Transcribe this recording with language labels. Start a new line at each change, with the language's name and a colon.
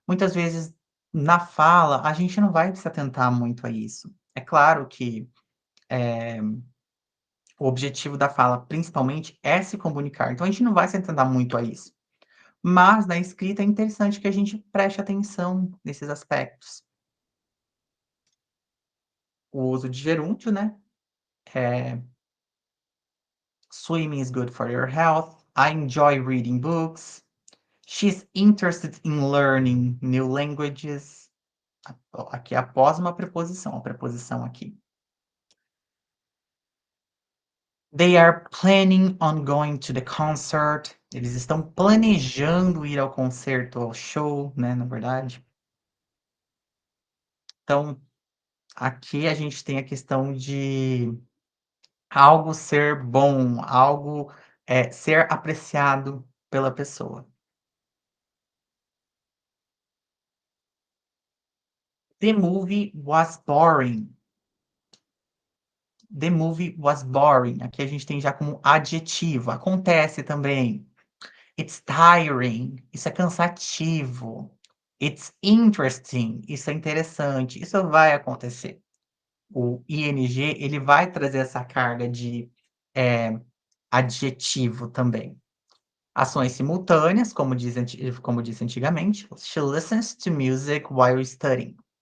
Portuguese: Muitas vezes, na fala, a gente não vai se atentar muito a isso. É claro que o objetivo da fala, principalmente, é se comunicar. Então, a gente não vai se atentar muito a isso. Mas, na escrita, é interessante que a gente preste atenção nesses aspectos. O uso de gerúndio, né?
English: Eh, Swimming is good for your health. I enjoy reading books. She's interested in learning new languages.
Portuguese: Ó, aqui após uma preposição, a preposição aqui.
English: They are planning on going to the concert.
Portuguese: Eles estão planejando ir ao concerto, ao show, né, na verdade. Então, aqui a gente tem a questão de algo ser bom, algo, ser apreciado pela pessoa.
English: The movie was boring. The movie was boring.
Portuguese: Aqui a gente tem já como adjetivo. Acontece também.
English: It's tiring.
Portuguese: Isso é cansativo.
English: It's interesting.
Portuguese: Isso é interessante. Isso vai acontecer. O ing, ele vai trazer essa carga de adjetivo também. Ações simultâneas, como disse antigamente.
English: She listens to music while studying.